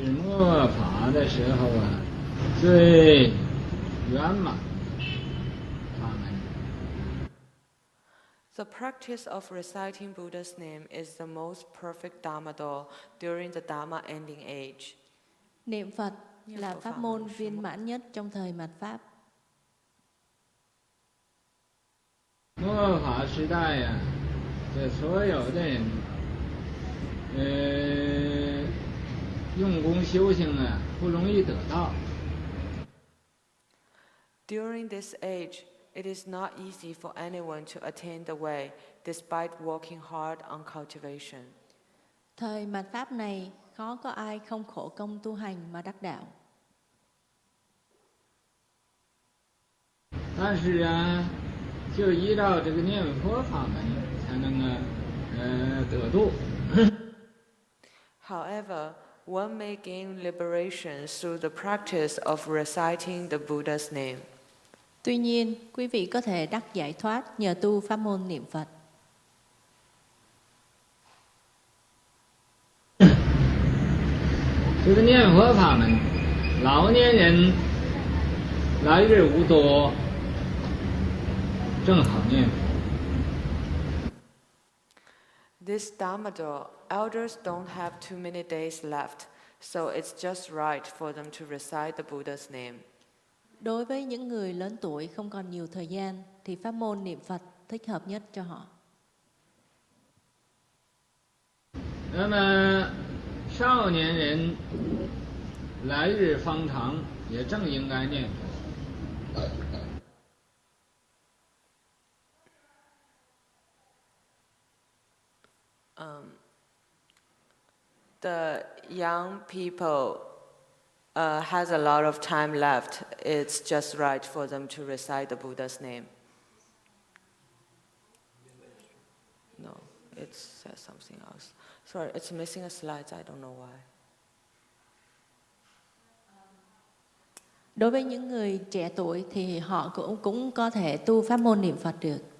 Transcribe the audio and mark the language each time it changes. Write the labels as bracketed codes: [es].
[zh] 个法的时候啊，最圆满法门。 [en] The practice of reciting Buddha's name is the most perfect Dharma door during the Dharma ending age. [vi] Niệm Phật là pháp môn viên mãn nhất trong thời mạt Pháp. [zh] 末法时代呀，这所有的人，用功修行啊，不容易得到。 [en] During this age, it is not easy for anyone to attain the way, despite working hard on cultivation. [vi] Thời mạt Pháp này, khó có ai không khổ công tu hành mà đắc đạo. [zh] 但是啊，就依照这个念佛法门，才能得度。 [en] However, one may gain liberation through the practice of reciting the Buddha's name. [vi] Tuy nhiên, quý vị có thể đắc giải thoát nhờ tu pháp môn niệm Phật. [zh] 这个念佛法门，老年人来日无多，正好念佛。 [en] This Dharma door, elders don't have too many days left, so it's just right for them to recite the Buddha's name. [vi] Đối với những người lớn tuổi không còn nhiều thời gian, thì pháp môn niệm Phật thích hợp nhất cho họ. [zh] 那么少年人来日方长，也正应该念佛。 [en] The young people has a lot of time left. It's just right for them to recite the Buddha's name. No, it says something else. Sorry, it's missing a slide. I don't know why. [vi] Đối với những người trẻ tuổi thì họ cũng có thể tu pháp môn niệm Phật được.